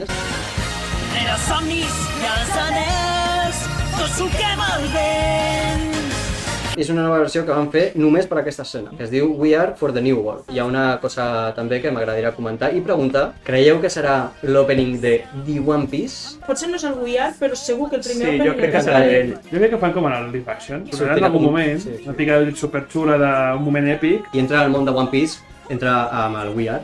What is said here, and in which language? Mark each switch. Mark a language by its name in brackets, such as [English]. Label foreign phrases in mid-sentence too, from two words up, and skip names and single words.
[Catalan] Rere somnis i els anells, tots suquem el vent. És una nova versió que van fer només per aquesta escena, que es diu We Are for the New World. Hi ha una cosa també que m'agradaria comentar i preguntar, creieu que serà l'opening de The One Piece? Potser no és el We Are, però segur que el primer Sí, jo crec que serà ell. Jo crec que fan com en el [English] live action. [Catalan] Però en algun moment, una pica superxula d'un moment èpic. I entra al món de One Piece, entra amb el We Are.